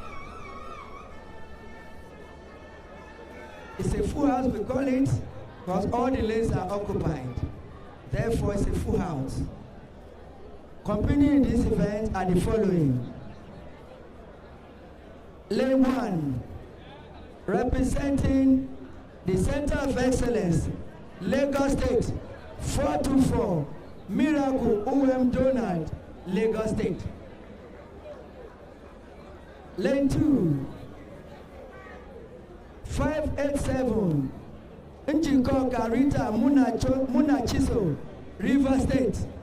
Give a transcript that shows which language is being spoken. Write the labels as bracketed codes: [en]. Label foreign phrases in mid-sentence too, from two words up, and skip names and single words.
[en] It's a full house, we call it, because all the lanes are occupied. Therefore, it's a full house. Competing in this event are the following. Lane 1, representing the Center of Excellence, Lagos State, 424, Miracle Donald, Lagos State. Lane 2, 587, Njiko Garita Munachiso, River State.